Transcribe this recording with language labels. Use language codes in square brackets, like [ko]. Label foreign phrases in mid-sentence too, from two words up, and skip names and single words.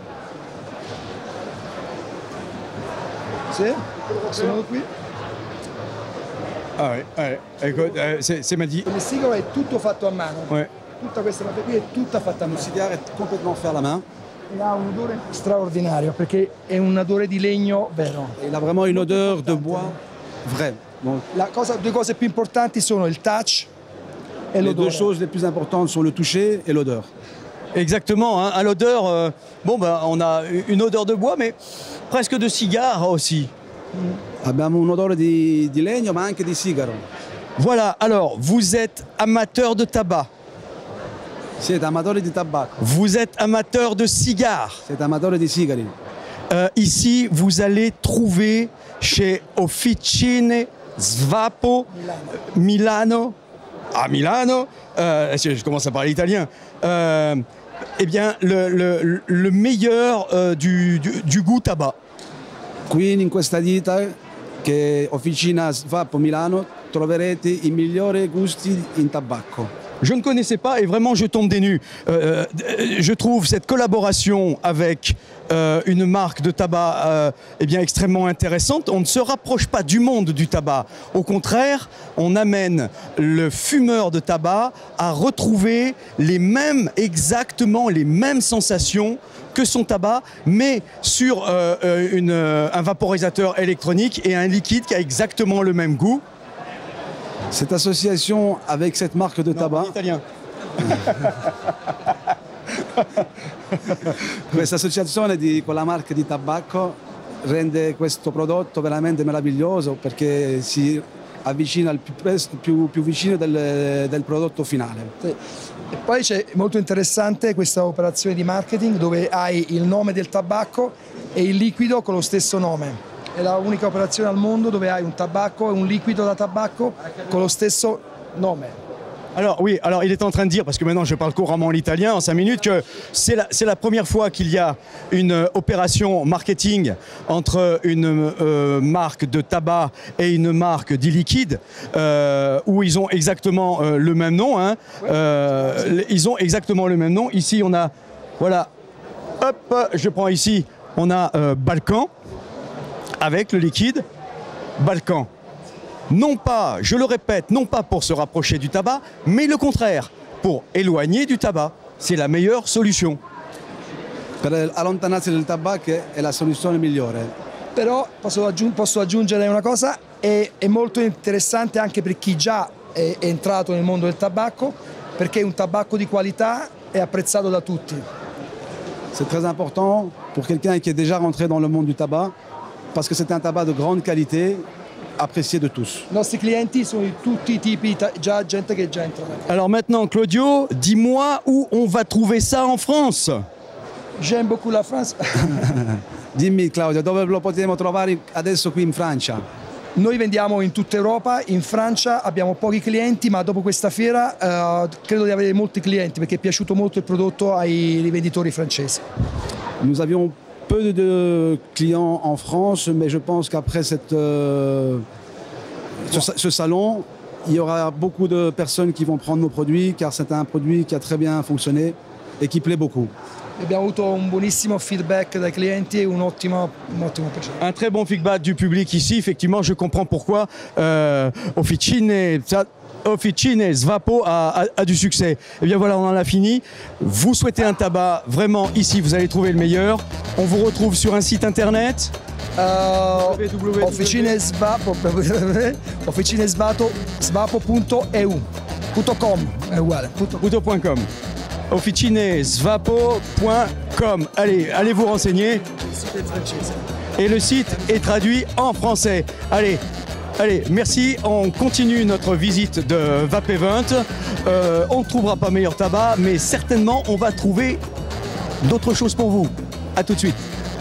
[it] sì, questo modo qui. [fr] Ah ouais, écoute, c'est m'a dit. [it] Il sigaro è tutto fatto a mano. [fr] Ouais. [it] Tutta questa parte qui è tutta fatta a [fr] le [it] mano. [fr] cigare est complètement fait à la main. [it] E ha un odore straordinario perché è un odore di legno vero. [fr] Et il a vraiment une odeur de bois vrai. Donc, [it] Due cose più importanti sono il touch e [fr] les deux [it] l'odore. [fr] choses les plus importantes sont le toucher et l'odeur. Exactement, hein, à l'odeur, bon ben on a une odeur de bois, mais presque de cigare aussi. [it] Abbiamo un odore di legno ma anche di sigaro. [fr] Voilà, alors vous êtes amateur de tabac, [it] Siete amatori di tabacco, [fr] vous êtes amateur de cigares. [it] siete amatori di sigari. [fr] Ici, vous allez trouver chez Officine Svapo Milano. Ah, Milano, je commence à parler italien. Eh bien, le meilleur du goût tabac. [it] Qui in questa ditta, che è Officina Svapo Milano, troverete i migliori gusti in tabacco. [fr] Je ne connaissais pas et vraiment je tombe des nues. Je trouve cette collaboration avec une marque de tabac eh bien, extrêmement intéressante. On ne se rapproche pas du monde du tabac. Au contraire, on amène le fumeur de tabac à retrouver exactement les mêmes sensations que son tabac, mais sur un vaporisateur électronique et un liquide qui a exactement le même goût. Cette association avec cette marque de tabac, Italien. [it] questa associazione con la marca di tabacco rende questo prodotto veramente meraviglioso perché si avvicina al più vicino del prodotto finale. Sì. E poi c'è molto interessante questa operazione di marketing dove hai il nome del tabacco e il liquido con lo stesso nome. È l'unica operazione al mondo dove hai un tabacco e un liquido da tabacco con lo stesso nome. [fr] Alors oui, alors il est en train de dire, parce que maintenant je parle couramment l'italien en 5 minutes, que c'est la première fois qu'il y a une opération marketing entre une marque de tabac et une marque d'e-liquide où ils ont exactement le même nom. Hein. Ils ont exactement le même nom. Ici on a, voilà, hop, je prends ici, on a Balkan avec le liquide, Balkan. Non pas, je le répète, non pas pour se rapprocher du tabac, mais le contraire, pour éloigner du tabac. C'est la meilleure solution. [it] Per allontanarsi dal tabacco è la soluzione migliore. Però posso aggiungere una cosa, è molto interessante anche per chi già è entrato nel mondo del tabacco, perché è un tabacco di qualità e apprezzato da tutti. [fr] C'est très important pour quelqu'un qui est déjà rentré dans le monde du tabac, parce que c'est un tabac de grande qualité, apprécié de tous. [it] I nostri clienti sono di tutti i tipi, già gente che già entra. [fr] Alors maintenant, Claudio, dis-moi où on va trouver ça en France. J'aime beaucoup la France. [it] Dimmi Claudio, dove lo potremo trovare adesso qui in Francia? Noi vendiamo in tutta Europa, in Francia abbiamo pochi clienti, ma dopo questa fiera credo di avere molti clienti perché è piaciuto molto il prodotto ai rivenditori francesi. [fr] Nous avions peu de clients en France, mais je pense qu'après ce salon, il y aura beaucoup de personnes qui vont prendre nos produits, car c'est un produit qui a très bien fonctionné et qui plaît beaucoup. [it] Abbiamo avuto un buonissimo feedback dai clienti e un ottimo piacere. [fr] Un très bon feedback du public ici. Effectivement, je comprends pourquoi Officine Svapo a du succès. Et bien voilà, on en a fini. Vous souhaitez un tabac, vraiment ici, vous allez trouver le meilleur. On vous retrouve sur un site internet. [it] Officinesvapo.eu.com è uguale. [fr] .com. Officinesvapo.com. Allez vous renseigner. Et le site est traduit en français. Allez, merci. On continue notre visite de Vape Event. On ne trouvera pas meilleur tabac, mais certainement on va trouver d'autres choses pour vous. À tout de suite.